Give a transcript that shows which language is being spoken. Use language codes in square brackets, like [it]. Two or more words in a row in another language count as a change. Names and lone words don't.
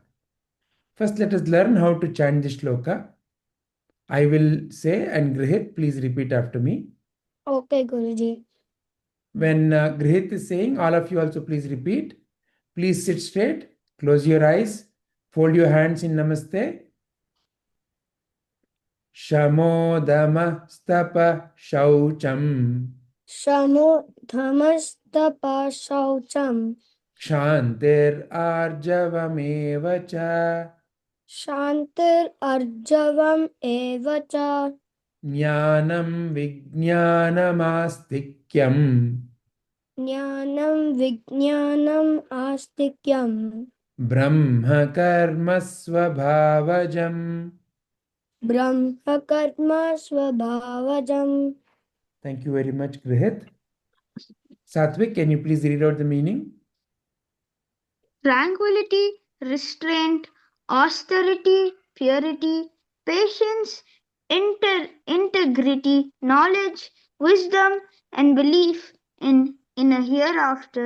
[en] First, let us learn how to chant this shloka. I will say, and Grihit, please repeat after me. Okay, Guruji. When Grihit is saying, all of you also please repeat. Please sit straight, close your eyes, fold your hands in Namaste. [sa] Śhamo damas tapaḥ Śhamo damas tapaḥ kṣhāntir ārjavam kṣhāntir ārjavam jñānaṁ vijñānam āstikyam jñānam vijñānam āstikyam brahma-karma svabhāva-jam. brahma-karma svabhāva-jam. [en] Thank you very much, Grihit. Satvik, can you please read out the meaning? Tranquility, restraint, austerity, purity, patience, integrity, knowledge, wisdom, and belief in a hereafter.